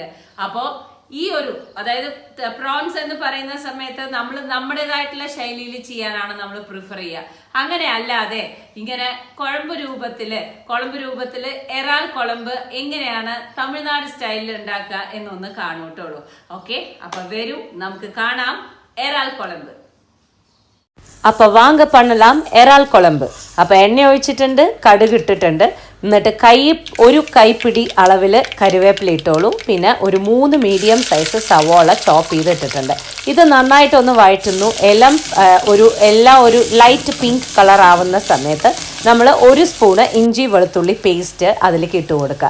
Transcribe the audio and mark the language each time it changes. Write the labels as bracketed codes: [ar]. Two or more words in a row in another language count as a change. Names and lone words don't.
[ml] അപ്പോൾ ഈ ഒരു അതായത് പ്രോൺസ് എന്ന് പറയുന്ന സമയത്ത് നമ്മൾ നമ്മുടേതായിട്ടുള്ള ശൈലിയിൽ ചെയ്യാനാണ് നമ്മൾ പ്രിഫർ ചെയ്യുക. അങ്ങനെ അല്ലാതെ ഇങ്ങനെ കുഴമ്പ് രൂപത്തില് എറാൽ കുഴമ്പ് എങ്ങനെയാണ് തമിഴ്നാട് സ്റ്റൈലിൽ ഉണ്ടാക്കുക എന്നൊന്ന് കാണൂട്ടുള്ളൂ. ഓക്കെ, അപ്പൊ വരൂ നമുക്ക് കാണാം എറാൽ കുഴമ്പ്. [ta] அப்போ வாங்க பண்ணலாம் எறால் குழம்பு. [ml] അപ്പോൾ എണ്ണ ഒഴിച്ചിട്ടുണ്ട്, കടുക് ഇട്ടിട്ടുണ്ട്. എന്നിട്ട് ഒരു കൈപ്പിടി അളവിൽ കറിവേപ്പില ഇട്ടോളൂ. പിന്നെ ഒരു 3 [en] medium size [ml] സവോള ചോപ്പ് ചെയ്തിട്ടിട്ടുണ്ട്. ഇത് നന്നായിട്ടൊന്ന് വഴറ്റുന്നു. എല്ലാം ഒരു [en] light pink colour [ml] ആവുന്ന സമയത്ത് നമ്മൾ 1 സ്പൂണ് ഇഞ്ചി വെളുത്തുള്ളി പേസ്റ്റ് അതിലേക്ക് ഇട്ട് കൊടുക്കുക.